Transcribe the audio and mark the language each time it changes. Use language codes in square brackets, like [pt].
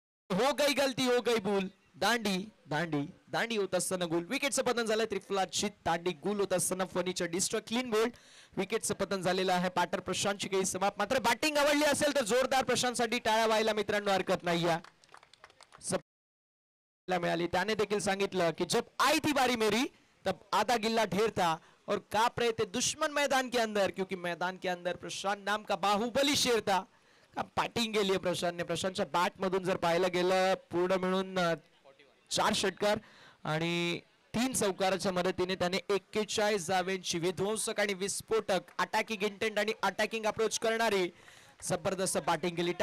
[hi] हो गई गलती, हो गई भूल, [mr] दांडी दांडी दांडी होत असताना गोल, विकेटचं पतन झालं। त्रिफलाची दांडी गोल होत असताना फर्निचर डिस्ट्रॉय, क्लीन बोल्ड, विकेटचं पतन झालेलं आहे। पाटर प्रशांतची काही समाप्त, मात्र बॅटिंग आवडली असेल तर जोरदार प्रशांतसाठी टाळ्या व्हायला मित्रांनो हरकत नाही आहे। मिळाली, त्याने देखील सांगितलं की [hi] जब आई थी बारी मेरी तब आधा गिल्ला ढेर था और कांप रहे थे दुश्मन मैदान के अंदर, क्योंकि मैदान के अंदर प्रशांत नाम का बाहुबली शेर था। [mr] बॅटिंग केली आहे प्रशांतने। प्रशांतच्या बॅट मधून जर पाहायला गेलं पूर्ण मिळून 4 षटकार आणि 3 चौकाराच्या मदतीने त्याने 41 धावांची विध्वंसक आणि विस्फोटक अटॅकिंग इंटेंट आणि अटॅकिंग अप्रोच करणारी जबरदस्त बॅटिंग केली।